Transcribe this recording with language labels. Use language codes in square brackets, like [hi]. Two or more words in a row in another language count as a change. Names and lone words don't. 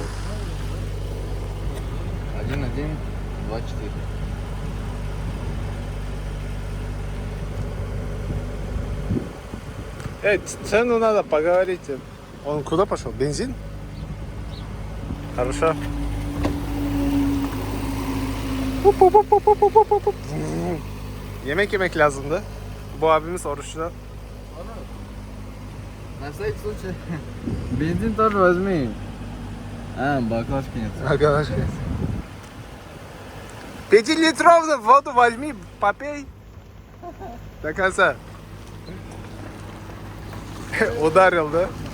[ru] 1.1, 2.4. Цену надо поговорить. Он куда пошел? Бензин? Хорошо. [tr] Yemek lazım da. Bu abimiz oruçlu. [ru] На всякий случай. Бензин тоже возьми. Баклажки нет. Баклажки. 5-литровую воду возьми, попей. До конца. Ударил, да?